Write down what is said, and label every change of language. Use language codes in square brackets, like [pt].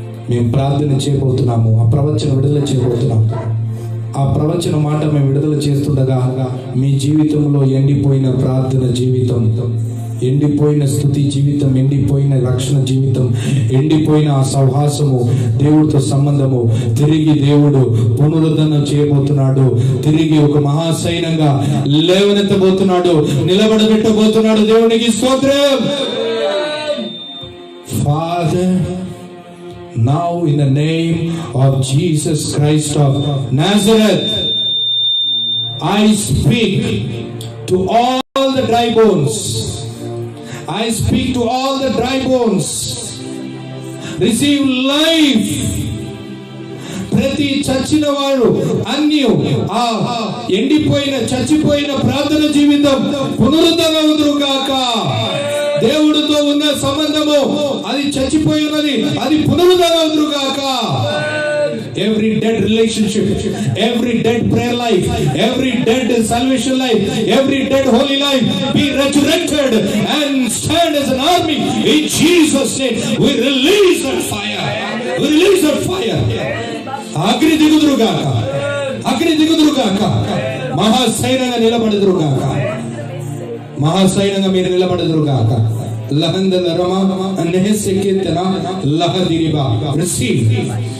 [te] మేము ప్రార్థన చేయబోతున్నాము, ఆ ప్రవచన విడుదల చేయబోతున్నాము. ఆ ప్రవచన మాట మేము విడుదల చేస్తుండగా మీ జీవితంలో ఎండిపోయిన ప్రార్థన జీవితం, ఎండిపోయిన స్తుతి జీవితం, ఎండిపోయిన రక్షణ జీవితం, ఎండిపోయిన ఆ సహవాసము, దేవుడితో సంబంధము తిరిగి దేవుడు పునరుద్ధరణ చేయబోతున్నాడు. తిరిగి ఒక మహాసైన్యంగా లేవనెత్తబోతున్నాడు, నిలబడబెట్టబోతున్నాడు. దేవునికి స్తోత్రం. [en] Father, now in the name of Jesus Christ of Nazareth, I speak to all the dry bones. I speak to all the dry bones. Receive life. [te] ప్రతి చచ్చిన వారు అన్ని ఆ ఎండిపోయిన చచ్చిపోయిన ప్రార్థన జీవితం పునరుద్ధరణవుదురుగాక. దేవుడితో ఉన్న సంబంధము అది చచ్చిపోయి ఉన్నది, అది పునరుద్ధరణవుదురుగాక. [en] every dead relationship, every dead prayer life, every dead salvation life, every dead holy life be resurrected and stand as an army in Jesus' name. We release that fire. We release that fire. [te] అగ్ని దిగుదురుగాక, అగ్ని దిగుదురుగాక, మహాసైన్యంగా నిలబడుదురుగాక, మహాసైన్యంగా మీరు నిలబడుదురుగాక. లహందల Rama అన్నహెసెకెతన లహదిరిబా. [en] Receive.